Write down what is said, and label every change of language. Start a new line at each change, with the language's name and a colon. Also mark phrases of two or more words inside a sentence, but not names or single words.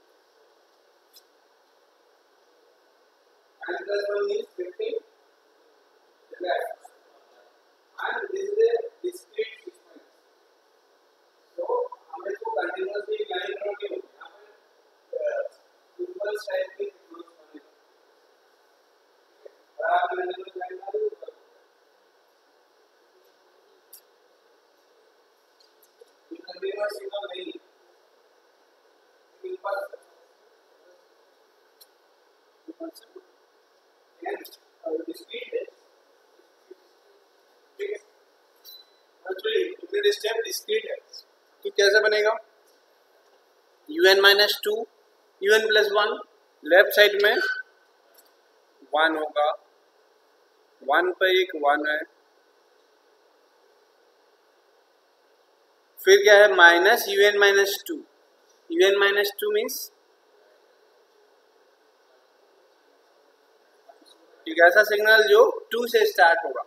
English: And plus 1 is 15 left. And this is a discrete sequence.
Hindi: So हमें इसको
English: continuously line draw
Hindi: नहीं होगी. हमें
English: simple type
Hindi: की क्लोज करनी है. और आप लाइन डालो.
English: continuous signal
Hindi: नहीं, डिस्क्रीट है. ठीक है,
English: actually unit step discrete
Hindi: है. तो कैसे बनेगा?
English: un minus 2 un plus 1 left side
Hindi: में 1 होगा, 1 पर एक 1 है. फिर क्या है?
English: minus un minus 2. un minus 2 means
Hindi: एक ऐसा सिग्नल जो 2 से स्टार्ट होगा.